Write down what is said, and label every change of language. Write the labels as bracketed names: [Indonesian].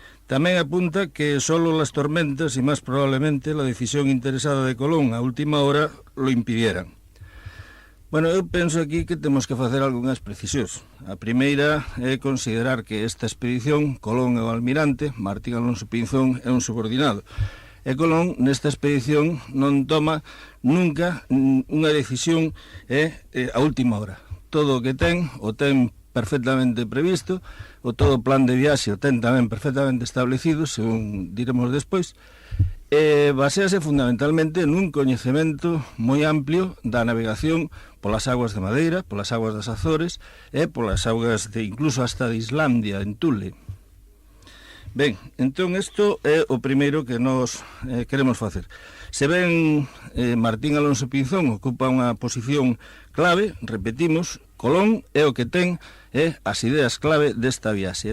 [Spanish] Tamén apunta que solo las tormentas y más probablemente la decisión interesada de Colón a última hora lo impidieran. [Galician] Bueno, eu penso aquí que temos que facer algunhas precisións. A primeira é considerar que esta expedición, Colón e o almirante, Martín Alonso Pinzón é un subordinado. E Colón, nesta expedición, non toma nunca unha decisión a última hora. Todo o que ten, o ten perfectamente previsto, o todo plan de viaxe o ten tamén perfectamente establecido, según diremos despois, basease fundamentalmente nun coñecemento moi amplio da navegación polas aguas de Madeira, polas aguas das Azores e polas aguas incluso hasta de Islandia, en Tule. Ben, entón isto é o primeiro que nós queremos facer. Se ben Martín Alonso Pinzón ocupa unha posición clave, repetimos, Colón é o que ten as ideas clave desta viaxe.